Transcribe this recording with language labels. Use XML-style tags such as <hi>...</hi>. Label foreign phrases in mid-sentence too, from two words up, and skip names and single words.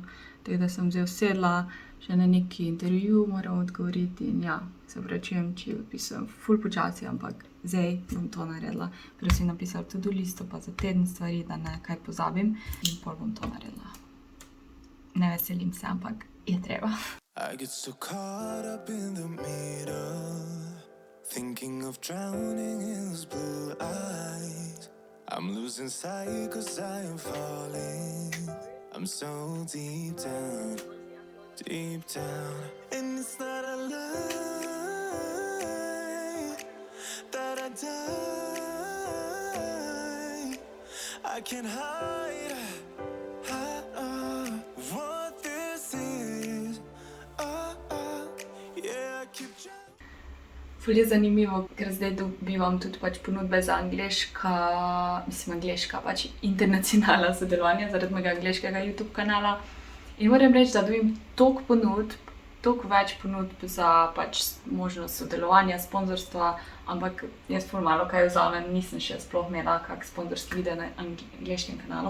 <sl>Tako da sem zdaj usedla, še na neki intervju moram odgovoriti in ja, se opravičujem, če odpisujem ful počasi, ampak zdaj bom to naredila. Prej sem napisala to-do listo pa za teden stvari, da ne kaj pozabim in pol bom to naredila. Ne veselim se, ampak je treba.</sl> <en>I get so caught up in the middle, thinking of drowning in those blue eyes. I'm losing sight 'cause I am falling. I'm so deep down, and it's not a lie that I die. I can't hide what this is. Yeah, I keep trying.</en> <sl>Ful je zanimivo, ker zdaj dobivam tudi pač ponudbe za angleška, pač internacionalna sodelovanja zaradi mojega angleškega YouTube kanala. In moram reči, da dobim toliko ponudb, toliko več ponudb za pač možnost sodelovanja, sponzorstva, ampak jaz ful malo kaj vzamem, nisem še sploh imela kak sponzorski video na angleškem kanalu.</sl>